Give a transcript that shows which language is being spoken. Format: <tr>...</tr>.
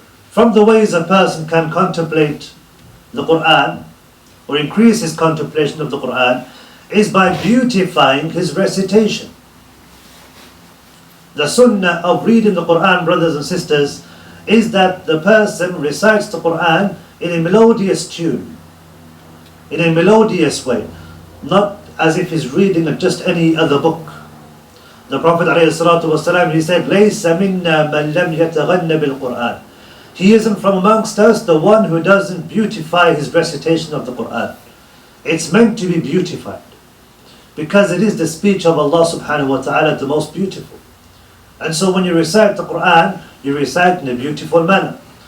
<en>From the ways a person can contemplate the Qur'an or increase his contemplation of the Qur'an is by beautifying his recitation. The sunnah of reading the Qur'an, brothers and sisters, is that the person recites the Qur'an in a melodious tune, in a melodious way, not as if he's reading just any other book. The Prophet ﷺ, he said,</en> <ar>لَيْسَ مِنَّا مَنْ لَمْ يَتَغَنَّ بِالْقُرْآنِ.</ar> <en>He isn't from amongst us the one who doesn't beautify his recitation of the Qur'an. It's meant to be beautified, because it is the speech of Allah subhanahu wa ta'ala, the most beautiful. And so when you recite the Qur'an, you recite in a beautiful manner.</en>